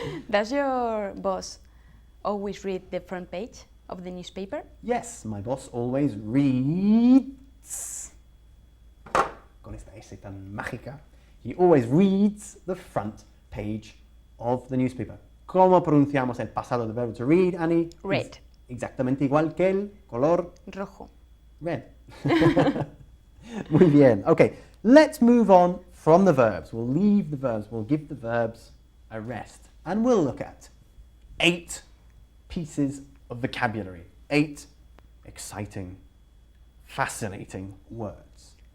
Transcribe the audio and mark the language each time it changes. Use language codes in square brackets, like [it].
[en] Does your boss always read the front page of the newspaper? Yes, my boss always reads. [es] Con esta S tan mágica. [en] He always reads the front page of the newspaper. [es] ¿Cómo pronunciamos el pasado del verbo to read, Annie? [en] Read. [es] Es exactamente igual que el color Rojo. red. Muy bien. [en] Okay, let's move on from the verbs. We'll leave the verbs. We'll give the verbs a rest. And we'll look at 8 pieces of vocabulary. 8 exciting, fascinating words.